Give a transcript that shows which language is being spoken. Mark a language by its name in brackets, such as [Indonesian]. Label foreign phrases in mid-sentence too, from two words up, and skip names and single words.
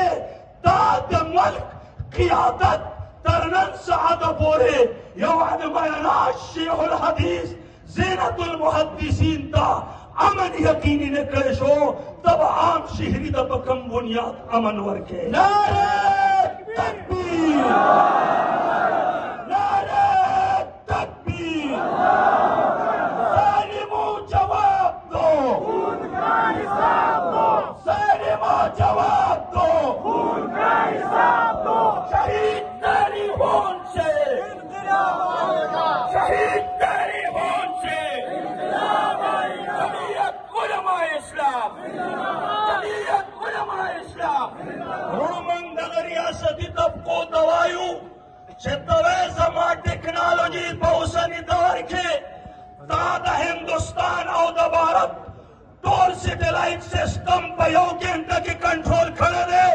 [Pashto] دا د ملک قیادت تر نن ساعته پورې یو بیانات شیخ الحدیث زینت المحدثین ته امن یقیني نه کړی شو تب عام شهري ته په کوم بنیاد امن ورکړي. [Urdu] نعره تکبیر، نعره تکبیر. ظالمو جواب دو، خون کا حساب دو. ظالمو جواب دو، خون کا حساب دو. شهید تاریخون سے انقلاب آئے گا، شهید تاریخون سے انقلاب آئے گا. جمعیت علماء اسلام، جمعیت علماء اسلام. [Pashto] وروڼو موږ دغه ریاستي طبقو ته وایو چې ته زما ټکنالوژي په اوسني دور کې دا د هندوستان او د بھارت ټول سیټلایټ سیسټم په یو ګنټه کې کنټرول کړی دی.